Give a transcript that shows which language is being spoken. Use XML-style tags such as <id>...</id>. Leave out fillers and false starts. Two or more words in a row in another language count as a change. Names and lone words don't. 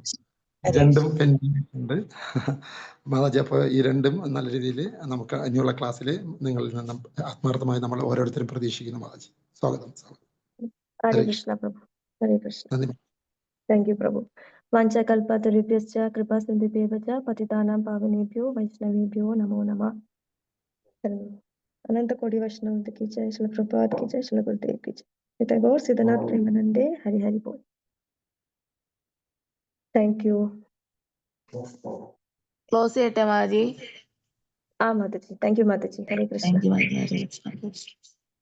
<ml>രണ്ടും ഉണ്ട് മാതാജി. അപ്പോൾ ഈ രണ്ടും നല്ല രീതിയിൽ നമുക്ക് ഇനിയുള്ള ക്ലാസ്സിൽ നിങ്ങളിൽ നിന്നും ആത്മാർത്ഥമായി നമ്മൾ ഓരോരുത്തരും പ്രതീക്ഷിക്കുന്നു മാതാജി. സ്വാഗതം. ഹരേ കൃഷ്ണ പ്രഭു. ഹരേ കൃഷ്ണ.</ml> <en>thank you</en> <ml>പ്രഭു.</ml> <sa>വാഞ്ചകൽപതരുഭ്യശ്ച കൃപാസിന്ധുഭ്യശ്ച പതിതാനാം പാവനേഭ്യോ വൈഷ്ണവേഭ്യോ നമോ നമഃ.</sa> <hi>अनंत कोटि वैष्णव की जय, श्री प्रभुपाद की जय, श्री गुरुदेव की जय.</hi> <bn>गौर सिद्धनाथ प्रेमानंदे. हरि हरि बोल.</bn> <en>thank you.</en> <ml>ക്ലോസ് ചെയ്യട്ടെ മാതാജി? മാതാജി.</ml> <en>thank you</en> <ml>മാതാജി. ഹരേ കൃഷ്ണ.</ml> <en>thank you മാതാജി.</en>